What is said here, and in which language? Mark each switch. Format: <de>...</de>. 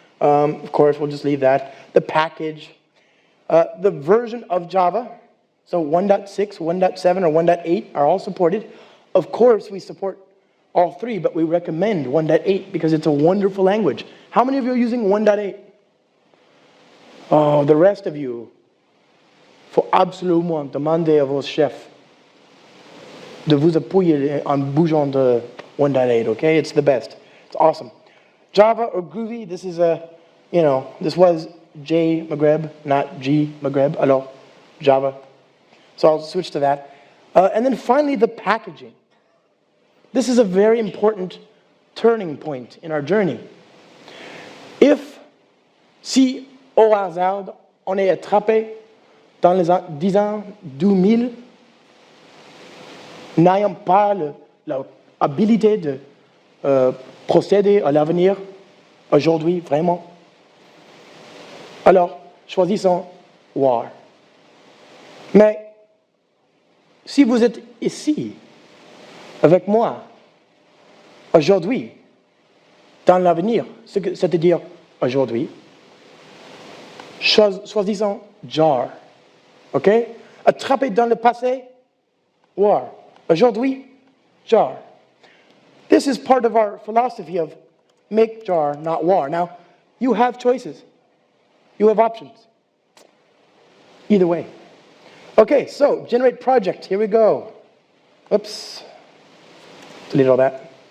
<en>Of course, we'll just leave that. The package. The version of Java. So 1.6, 1.7, or 1.8 are all supported. Of course, we support all three, but we recommend 1.8 because it's a wonderful language. How many of you are using 1.8? Oh, the rest of you.</en> <fr>Faut absolument demander à vos chefs de vous appuyer en bougeant de 1.8, okay?</fr> <en>It's the best. It's awesome. Java or Groovy, this is this was J Maghreb, not G Maghreb. Alors, Java. So I'll switch to that. And then finally, the packaging. This is a very important turning point in our journey. Si, au hasard,</en> <fr>on est attrapé dans les 10 ans 2000, n'ayant pas l'habilité de procéder à l'avenir aujourd'hui, vraiment. Alors, choisissons war. Mais si vous êtes ici, avec moi, aujourd'hui, dans l'avenir, c'est-à-dire aujourd'hui, choisissons jar. OK? Attrapé dans le passé, war. Aujourd'hui, jar.</fr> <en>This is part of our philosophy of make jar, not war. Now, you have choices. You have options. Either way. Okay, so generate project. Here we go. Oops. Delete all that.</en>